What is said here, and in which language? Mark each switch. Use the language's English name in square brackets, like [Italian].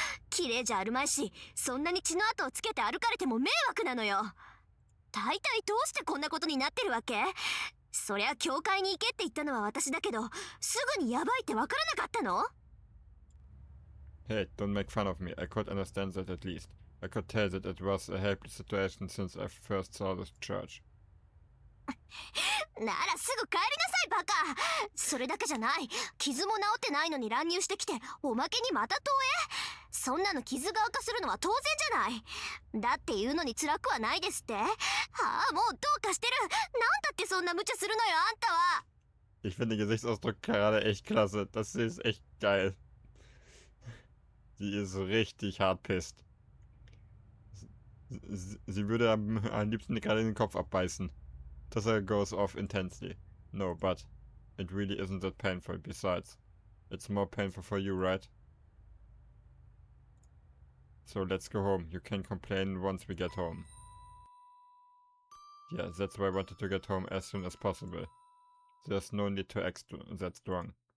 [Japanese] 綺麗じゃあるまいし、そんなに血の跡をつけて歩かれても迷惑なのよ。大体どうしてこんなことになってるわけ？そりゃ教会に行けって言ったのは私だけど、すぐにヤバいってわからなかったの？ [English] Hey, don't make fun of me. I could understand that at least. I could tell that it was a helpless situation since I first saw this church. [Japanese] ならすぐ帰りなさいバカ。それだけじゃない。傷も治ってないのに乱入してきて、おまけにまた投影。そんなの傷が悪化するのは当然じゃない。だって言うのに辛くはないですって。はあ、もうどうかしてる。なんだってそんな無茶するのよあんたは。 [German] Ich finde den Gesichtsausdruck gerade echt klasse. Das ist echt geil. Sie ist richtig hart pisst. Sie würde am liebsten gerade den Kopf abbeißen. [English] Tessa goes off intensely. No, but it really isn't that painful. Besides, it's more painful for you, right? So let's go home. You can complain once we get home. Yeah, that's why I wanted to get home as soon as possible. There's no need to act that strong.